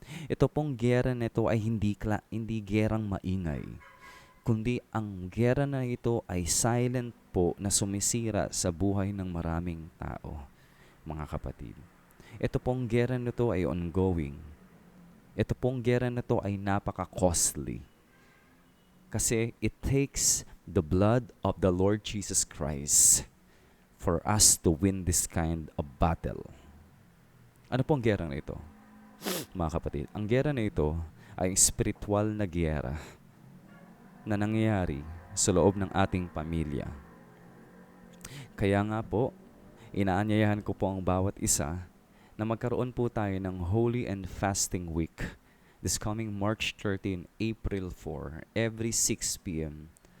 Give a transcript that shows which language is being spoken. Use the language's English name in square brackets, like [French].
[Filipino] Ito pong giyera na ito ay hindi gerang maingay, kundi ang giyera na ito ay silent po na sumisira sa buhay ng maraming tao, mga kapatid. Ito pong giyera na ito ay ongoing. Ito pong giyera na ito ay napaka-costly. [English] Kasi it takes the blood of the Lord Jesus Christ for us to win this kind of battle. [Filipino] Ano pong giyera na ito, mga kapatid? Ang giyera na ito ay spiritual na giyera na nangyayari sa loob ng ating pamilya. Kaya nga po, inaanyayahan ko po ang bawat isa na magkaroon po tayo ng Holy and Fasting Week this coming March 13, April 4, every 6 p.m.